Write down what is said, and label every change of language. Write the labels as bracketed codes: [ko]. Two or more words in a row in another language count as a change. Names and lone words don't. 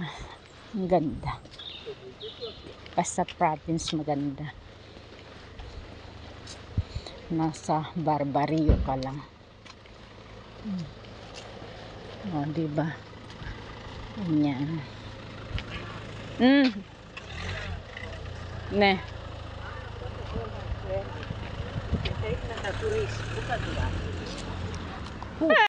[tl] Ang ganda. Basta province maganda. Nasa barbaryo ka lang. O, diba? Ganyan. [el] Ne. Και θέλει να τα τουρίσει. Πού θα τουράσει?